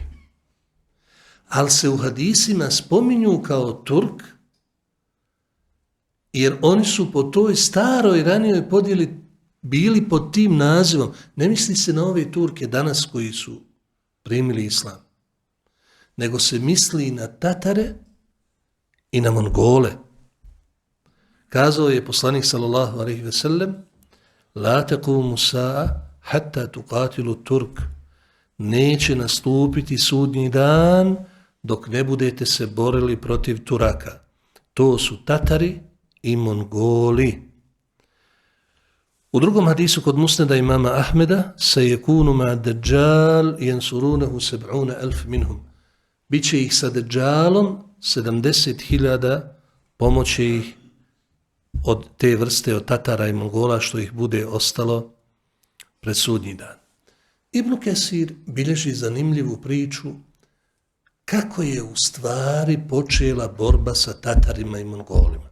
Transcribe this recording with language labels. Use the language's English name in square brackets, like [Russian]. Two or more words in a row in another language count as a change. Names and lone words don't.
[Bosnian] Ali se u hadisima spominju kao Turk, jer oni su po toj staroj ranijoj podjeli bili pod tim nazivom. Ne misli se na ove Turke danas koji su primili islam, nego se misli na Tatare i na Mongole. Kazao je poslanik [Arabic] صلى الله عليه وسلم: لا تقوم الساعة حتى تقاتلوا الترك. [Bosnian] Neće nastupiti sudnji dan dok ne budete se borili protiv Turaka. To su Tatari i Mongoli. U drugom hadisu kod Musneda imama Ahmeda se [Arabic] يكون مع الدجال ينصرونه 70.000 منهم. [Bosnian] Biće ih sa Dajjalom 70.000, pomoće ih od te vrste, od Tatara i Mongola, što ih bude ostalo pred sudnji dan. Ibn Kesir bilježi zanimljivu priču kako je u stvari počela borba sa Tatarima i Mongolima.